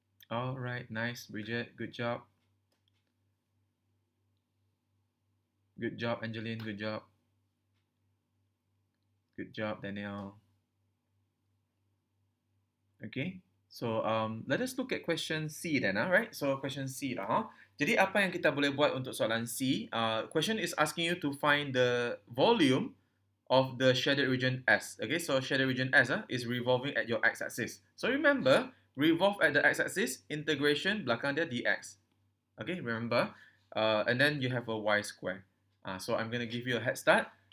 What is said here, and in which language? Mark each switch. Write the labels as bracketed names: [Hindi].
[English] All right, nice, Bridget. Good job. Good job, Angeline. Good job. Good job, Daniel. Okay. So let us look at question C then, right? So question C lah. [Malay] Jadi apa yang kita boleh buat untuk soalan C? [English] Question is asking you to find the volume of the shaded region S. Okay, so shaded region S is revolving at your x-axis. So remember, revolve at the x-axis, integration [Malay] belakang dia [English] dx. Okay, remember. And then you have a y square. So I'm going to give you a head start.